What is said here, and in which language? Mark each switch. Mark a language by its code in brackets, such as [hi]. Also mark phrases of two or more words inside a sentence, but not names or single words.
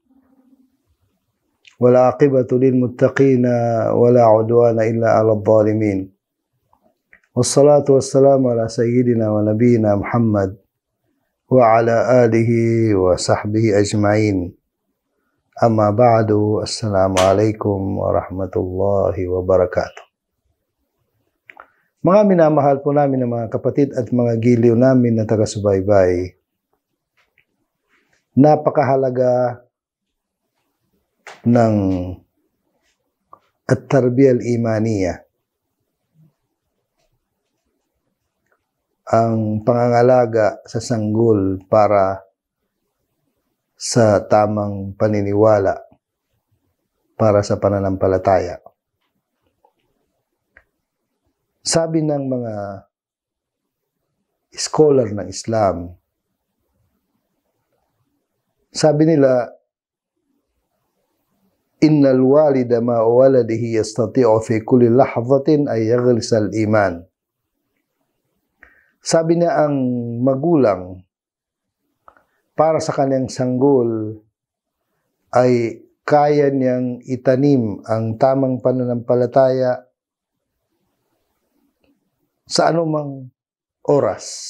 [ar] والعاقبة للمتقين ولا عدوان إلا على الظالمين. والصلاة والسلام على سيدنا ونبينا محمد وعلى آله وصحبه أجمعين. أما بعد، السلام عليكم ورحمة الله وبركاته. [tl] Mga minamahal po namin ng mga kapatid at mga giliw namin na taga-subaybay, napakahalaga ng [ar] التربية الإيمانية, [tl] ang pangangalaga sa sanggol para sa tamang paniniwala para sa pananampalataya. Sabi ng mga scholar ng Islam, sabi nila, [ar] إن الوالد مع ولده يستطيع في كل لحظة أن يغرس الإيمان. [tl] Sabi niya, ang magulang para sa kanyang sanggol ay kaya niyang itanim ang tamang pananampalataya sa anumang oras.